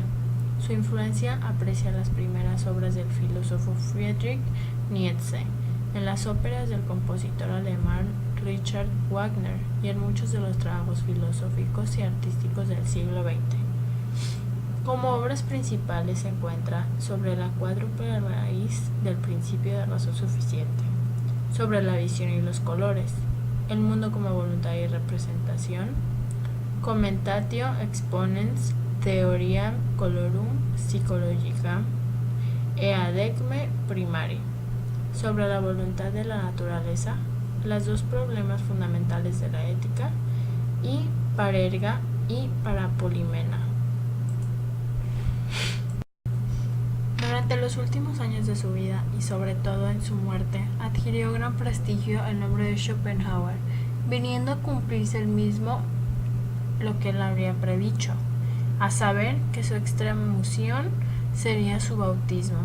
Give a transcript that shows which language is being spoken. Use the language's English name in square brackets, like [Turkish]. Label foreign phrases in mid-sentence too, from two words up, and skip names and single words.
[Spanish] Su influencia aprecia las primeras obras del filósofo Friedrich Nietzsche, en las óperas del compositor alemán Richard Wagner y en muchos de los trabajos filosóficos y artísticos del siglo XX. Como obras principales se encuentra Sobre la cuádruple raíz del principio de razón suficiente, Sobre la visión y los colores, El mundo como voluntad y representación, Commentatio exponens Theoriam colorum psychologica e adecme primari, Sobre la voluntad de la naturaleza, Los dos problemas fundamentales de la ética, y Parerga y Parapolimena. Durante los últimos años de su vida y sobre todo en su muerte, adquirió gran prestigio el nombre de Schopenhauer, viniendo a cumplirse el mismo lo que él habría predicho, a saber que su extremunción sería su bautismo.